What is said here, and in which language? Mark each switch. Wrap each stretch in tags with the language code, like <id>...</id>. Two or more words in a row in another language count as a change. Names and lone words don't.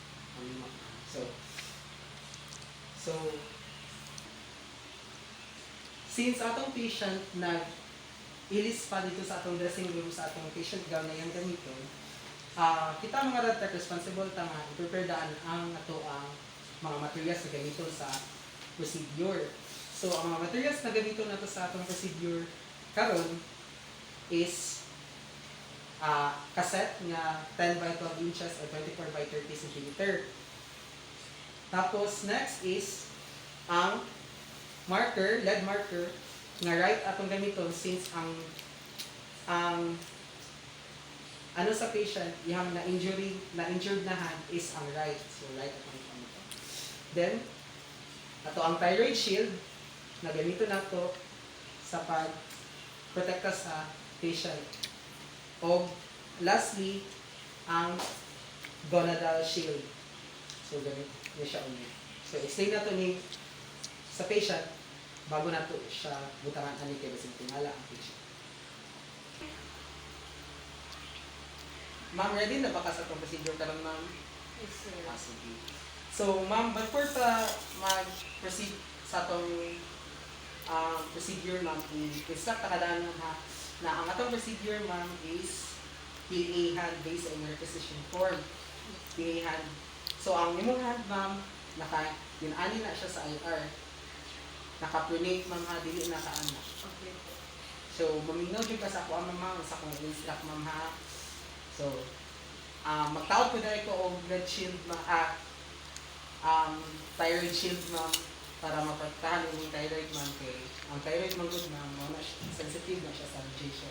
<ceb>So, since atong patient ilis pa dito sa atong</ceb> <en>dressing room,</en> <ceb>sa atong</ceb> <en>patient gown</en> <ceb>na yung gamiton, kita mga</ceb> <en>rad tech</en> <ceb>responsible tama i-prepare daan ang ato ang mga materials na gamito sa procedure. So, ang mga materials na gamito nato sa atong procedure karon is cassette nga</ceb> <en>10 by 12 inches or 24 by 30 cm.</en> <ceb>Tapos, next is ang marker,</ceb> <en>lead marker,</en> <ceb>nga right atong gamiton since ang ano sa patient, yung na-injured na hand is ang right. So, right atong gamiton. Then, ato ang</ceb> <en>thyroid shield</en> <ceb>na gamito nato sa pag-protekta sa patient. O, lastly, ang</ceb> <en>gonadal shield.</en> <ceb>So, gamit niya siya ulit. So, explain na to ni sa patient bago na to siya butangan ani kay basig tingala ang patient. Ma'am, ready na ba ka sa itong procedure karon, ma'am?</ceb> <en>Yes, sir.</en> <ceb>Sige. So, ma'am, before ta mag-proceed sa itong procedure, ma'am, i-instruct na kadaan, ma'am, ha, na ang atong procedure, ma'am,</ceb> <en>is PA hand based on your requisition form. PA hand.</en> <ceb>So, ang imong hand, ma'am, yun-ani na siya sa IR. Naka-pronate, ma'am, ha, dili naka-ana. Okay. So, maminaw dyan ka sa ako, ma'am, sa kong instruct, ma'am, ha. So, magtaot ko dahil ko og</ceb> <en>blood shield, thyroid shield,</en> <ceb>ma'am, para maprotektahan yung thyroid, ma'am, kay ang thyroid, ma'am, good, ma'am, sensitive na siya sa radiation.</ceb>